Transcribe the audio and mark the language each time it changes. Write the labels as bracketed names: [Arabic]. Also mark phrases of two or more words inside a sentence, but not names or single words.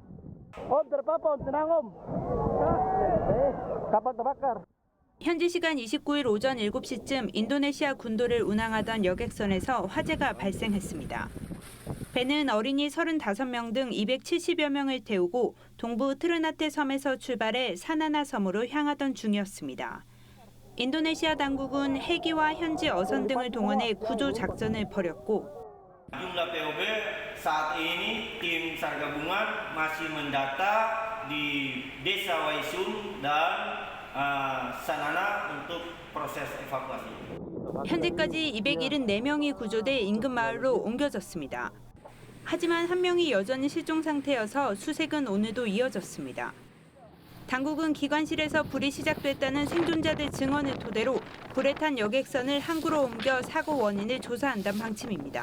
[Korean] 현지 시간 29일 오전 7시쯤 인도네시아 군도를 운항하던 여객선에서 화재가 발생했습니다. 배는 어린이 35명 등 270여 명을 태우고 동부 트르나테 섬에서 출발해 사나나 섬으로 향하던 중이었습니다. 인도네시아 당국은 헬기와 현지 어선 등을 동원해 구조 작전을 벌였고 [Indonesian] Jumlah POB saat ini tim SAR gabungan masih mendata di Desa Waisun dan Sanana untuk proses evakuasi. [Korean] 현재까지 274명이 구조돼 인근 마을로 옮겨졌습니다. 하지만 한 명이 여전히 실종 상태여서 수색은 오늘도 이어졌습니다. 당국은 기관실에서 불이 시작됐다는 생존자들 증언을 토대로 불에 탄 여객선을 항구로 옮겨 사고 원인을 조사한다는 방침입니다.